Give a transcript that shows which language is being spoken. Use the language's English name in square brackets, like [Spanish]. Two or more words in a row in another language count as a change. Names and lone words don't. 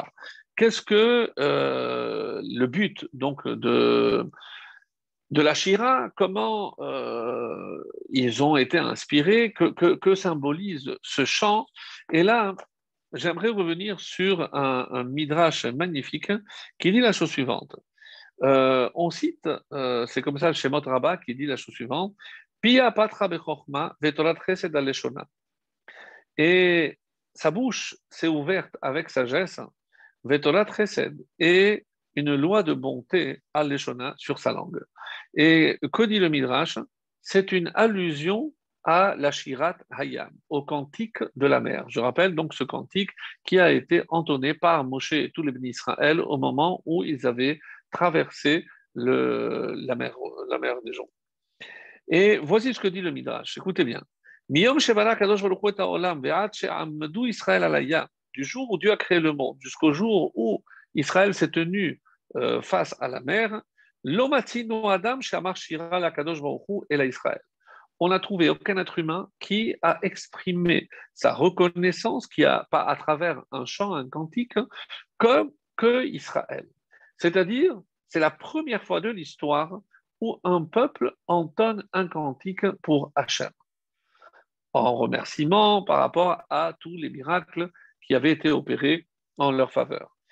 [French] Qu'est-ce que le but donc de la Shira, comment ils ont été inspirés, que symbolise ce chant? Et là, j'aimerais revenir sur un midrash magnifique qui dit la chose suivante. On cite, c'est comme ça le Shemot Rabbah qui dit la chose suivante, [Hebrew] פיה פתחה בחכמה ותורת חסד על לשונה. [French] Et sa bouche s'est ouverte avec sagesse, [Hebrew] ותורת חסד, [French] et une loi de bonté aleshona sur sa langue. Et que dit le midrash? C'est une allusion à la Shirat Hayam, au cantique de la mer. Je rappelle donc ce cantique qui a été entonné par Moshe et tous les bénis Israël au moment où ils avaient traversé la mer des gens. Et voici ce que dit le Midrash. Écoutez bien. [Hebrew] מיום שברא הקדוש ברוך הוא את העולם ועד שעמדו ישראל על הים. [French] Du jour où Dieu a créé le monde jusqu'au jour où Israël s'est tenu face à la mer, [Hebrew] לא מצינו אדם שאמר שירה להקדוש ברוך הוא אלא ישראל. [French] On n'a trouvé aucun être humain qui a exprimé sa reconnaissance, qui a, pas à travers un chant, un cantique, comme que Israël. C'est-à-dire, c'est la première fois de l'histoire où un peuple entonne un cantique pour Hachem, en remerciement par rapport à tous les miracles qui avaient été opérés en leur faveur.